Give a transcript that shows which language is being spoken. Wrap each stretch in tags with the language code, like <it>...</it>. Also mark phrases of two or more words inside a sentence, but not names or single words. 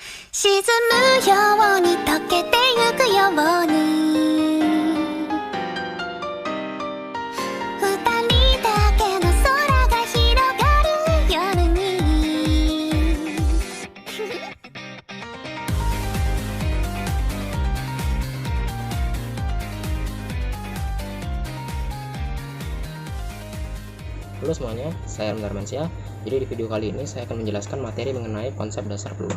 <ja>沈むように溶けてゆくように二人だけの空が広がる夜に</ja> <id>Halo semuanya, saya Ramdan Mansyah. Jadi di video kali ini saya akan menjelaskan materi mengenai konsep dasar peluang.</id>